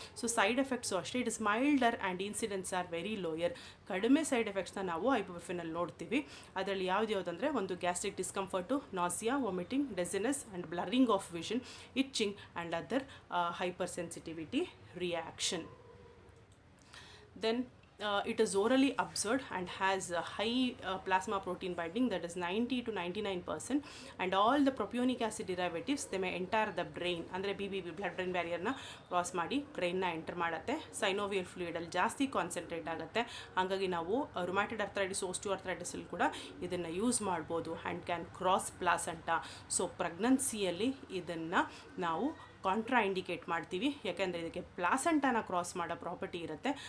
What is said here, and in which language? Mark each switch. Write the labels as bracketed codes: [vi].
[en] So side effects ಅಷ್ಟೇ, it is milder and incidence are very lower. [kn] ಕಡಿಮೆ side ಎಫೆಕ್ಟ್ಸ್ನ ನಾವು ಐಬುಪ್ರೊಫೆನಲ್ಲಿ ನೋಡ್ತೀವಿ. ಅದರಲ್ಲಿ ಯಾವುದಂದರೆ ಒಂದು gastric ಡಿಸ್ಕಂಫರ್ಟು, nausea, vomiting, ಡೆಸಿನೆಸ್ and blurring of vision, itching and other hyper sensitivity reaction. Then [en] it is orally absorbed and has a high plasma protein binding, that is 90 to 99%, and all the propionic acid derivatives they may enter the brain, [kn] ಅಂದರೆ BBB blood brain ಬ್ಯಾರಿಯರ್ನ cross ಮಾಡಿ ಬ್ರೈನ್ನ enter ಮಾಡುತ್ತೆ. Synovial ಫ್ಲೂಯಿಡಲ್ಲಿ ಜಾಸ್ತಿ concentrate ಆಗುತ್ತೆ. ಹಾಗಾಗಿ ನಾವು ರುಮ್ಯಾಟಿಡ್ arthritis, ಓಸ್ಟಿಯೋಆರ್ಥರೈಟಿಸಲ್ಲಿ ಕೂಡ ಇದನ್ನು use ಮಾಡ್ಬೋದು [en] And can cross placenta. [kn] So ಪ್ರೆಗ್ನೆನ್ಸಿಯಲ್ಲಿ ಇದನ್ನು ನಾವು ಕಾಂಟ್ರಾ ಇಂಡಿಕೇಟ್ ಮಾಡ್ತೀವಿ, ಯಾಕೆಂದರೆ ಇದಕ್ಕೆ ಪ್ಲಾಸೆಂಟಾನ ಕ್ರಾಸ್ ಮಾಡೋ ಪ್ರಾಪರ್ಟಿ ಇರುತ್ತೆ.